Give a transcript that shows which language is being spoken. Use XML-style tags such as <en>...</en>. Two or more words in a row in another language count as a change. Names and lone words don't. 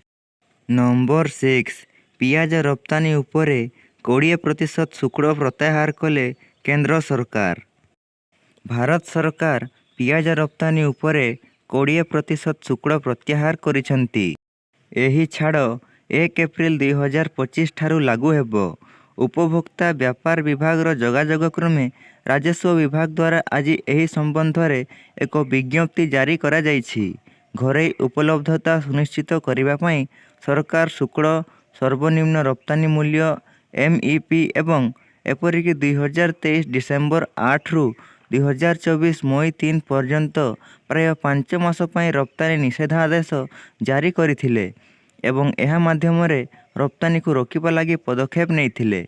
<or>ନମ୍ବର 6 ପିଆଜ ରପ୍ତାନି ଉପରେ 20% ଶୁଳ୍କ ପ୍ରତ୍ୟାହାର କଲେ କେନ୍ଦ୍ର ସରକାର। ଭାରତ ସରକାର ପିଆଜ ରପ୍ତାନି ଉପରେ 20% ଶୁଳ୍କ ପ୍ରତ୍ୟାହାର କରିସନ୍ତି। ଏହି ଛାଡ଼ 1 ଏପ୍ରିଲ 2025 ଠାରୁ ଲାଗୁ ହେବ। ଉପଭୋକ୍ତା ବ୍ୟାପାର ବିଭାଗ ଯୋଗାଯୋଗ କ୍ରମେ ରାଜସ୍ୱ ବିଭାଗ ଦ୍ୱାରା ଆଜି ଏହି ସମ୍ବନ୍ଧ ରେ ଏକ ବିଜ୍ଞପ୍ତି ଜାରି କରା ଯାଇଛି। ଘରେ ଉପଲବ୍ଧତା ସୁନିଶ୍ଚିତ କରିବା ପାଇଁ ସରକାର ଶୁଳ୍କ ସର୍ବନିମ୍ନ ରପ୍ତାନି ମୂଲ୍ୟ ଏମଇପି ଏବଂ ଏପରିକ 2023 ଡିସେମ୍ବର 8 ରୁ 2024 ମଇ 3 ପର୍ଯ୍ୟନ୍ତ ପ୍ରାୟ 5 ମାସ ପାଇଁ ରପ୍ତାନି ନିଷେଧାଦେଶ ଜାରି କରିଥିଲେ ଏବଂ ଏହା ମାଧ୍ୟମ ରେ ରପ୍ତାନି କୁ ରୋକିବା ଲାଗି ପଦକ୍ଷେପ ନେଇଥିଲେ।</or>